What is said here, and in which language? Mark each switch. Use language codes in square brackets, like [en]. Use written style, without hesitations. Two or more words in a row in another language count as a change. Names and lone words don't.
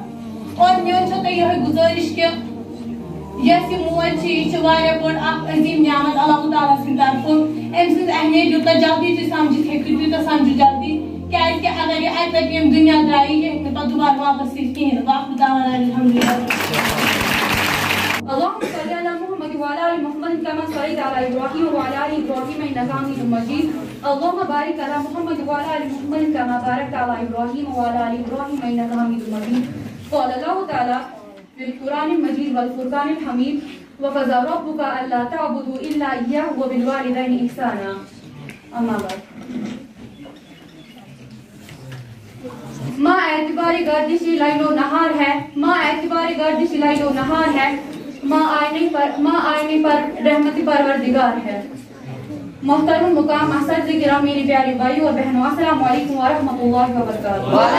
[ks] اور میون چھو تۄہہِ یِہوٚے گُزٲرِش کہِ یۄس یہِ موج چھِ یہِ چھِ واریاہ بٔڑ اکھ عظیٖم نعمت [ar] اللہ تعالیٰ [ks] سٕنٛدِ طرفہٕ. أمۍ سٕنٛز اہمیت یوٗتاہ جلدی تُہۍ سمجھِتھ ہیٚکِو تیوٗتاہ سمجھِو جلدی. کیازِ کہِ اگر یہِ اکہِ لٹہِ ییٚمہِ دُنیا درٛایہِ یہِ ہیٚکہِ نہٕ پتہٕ دُبارٕ واپس یِتھ کِہیٖنۍ نہٕ. [ar] واخر دعوانا الحمدللہ. اللهم صل على محمد وعلى ال محمد كما صليت على ابراهيم وعلى ال ابراهيم انك حميد مجيد. اللهم بارك على محمد وعلى ال محمد كما باركت على ابراهيم وعلى ال ابراهيم انك حميد مجيد. قال الله تعالى في القرآن المجيد والفرقان الحميد وقضى ربك الا تعبدوا الا اياه وبالوالدين احسانا. اما بعد. [ur] ماں اعتبار گردش لیل و نہار ہے، ماں اعتبار گردش لیل و نہار ہے، ماں آئینے پر رحمت پروردگار ہے. محترم مقام اساتذہ کرام، میری پیاری بھائی اور بہنوں، [ar] السلام علیکم ورحمۃ اللہ وبرکاتہ.